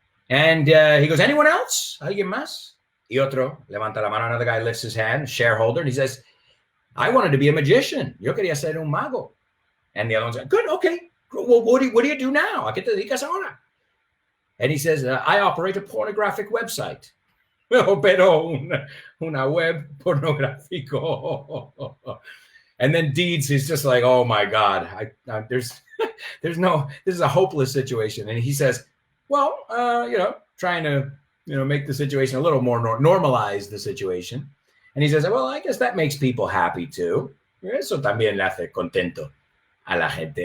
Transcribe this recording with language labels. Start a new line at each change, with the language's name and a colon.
English: And he goes, anyone else?
Spanish: ¿Alguien más? Y otro levanta la mano.
English: Another guy lifts his hand, shareholder, and he says, I wanted to be a magician.
Spanish: Yo quería ser un mago.
English: And the other one's like, good, okay. Well, what do you do now?
Spanish: ¿A qué te dedicas ahora?
English: And he says, I operate a pornographic website.
Spanish: Pero una web pornográfico.
English: And then Deeds is just like, oh my God, there's no, this is a hopeless situation. And he says, well, trying to, make the situation a little more normalize the situation. And he says, well, I guess that makes people happy too.
Spanish: Eso también le hace contento a la gente.